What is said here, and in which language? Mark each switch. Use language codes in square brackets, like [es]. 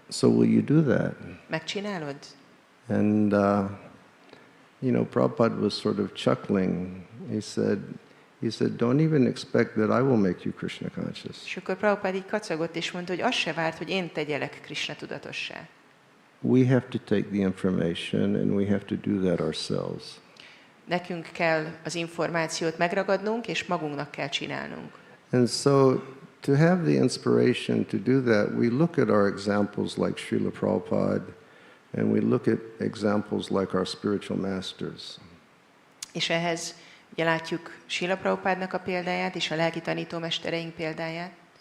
[en] So will you do that? [hu] Megcsinálod? [en] And, Prabhupada was sort of chuckling. He said, don't even expect that I will make you Krishna conscious. [hu] És akkor Prabhupada így kacagott és mondta, hogy azt se várt, hogy én tegyelek Krishna tudatossá. [en] We have to take the information and we have to do that ourselves. [hu] Nekünk kell az információt megragadnunk, és magunknak kell csinálnunk. [en] And so to have the inspiration to do that, we look at our examples like Srila Prabhupada, and we look at examples like our spiritual masters. [hu] És ehhez ugye látjuk Srila Prabhupádnak a példáját, és a lelki tanítómestereink példáját.